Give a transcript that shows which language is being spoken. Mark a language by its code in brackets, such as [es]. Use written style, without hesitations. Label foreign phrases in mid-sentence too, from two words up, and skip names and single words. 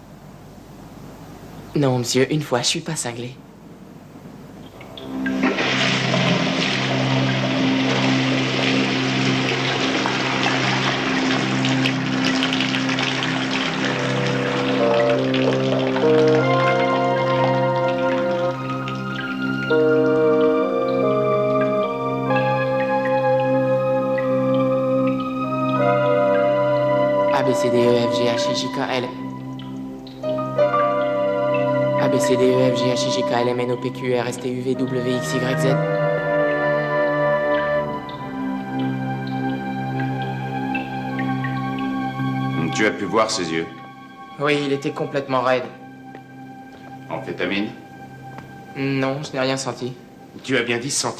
[fr] Non, monsieur, une fois, je suis pas cinglé. A, B, C, D, E, F, G, H, I, J, K, L. A, B, C, D, E, F, G, H, I, J, K, L, M, N, O, P, Q, R, S, T, U, V, W, X, Y, Z. Tu as pu voir ses yeux. Oui, il était complètement raide. Amphétamine? Non, je n'ai rien senti. Tu as bien dit senti.